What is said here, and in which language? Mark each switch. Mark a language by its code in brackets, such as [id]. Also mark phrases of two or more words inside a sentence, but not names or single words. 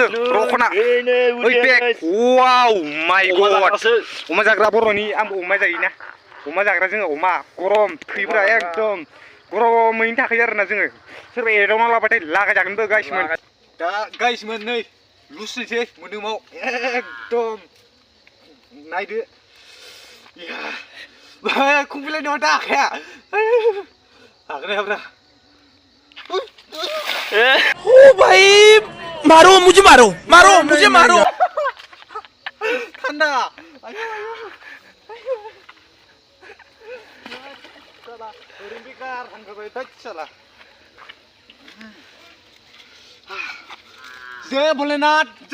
[brx] रखना ओइ पेक [en] wow my god [brx] अमा जाग्रा बर'नि आंबो अमा जायोना अमा जाग्रा जोङो अमा गरम थैफोरा एकदम गरमैनो थाखायो आरोना जोङो सोरबा एदावना लाबाथाय लागायजागोनबो गाइसमोन दा गाइसमोन नै लुसनोसै मोदोमाव एकदम नायदो खुंफैलाय नङा दा आखाया हाग्रा [hi] ओ भाई मारो मुझे मारो ठंडा जय भोलेनाथ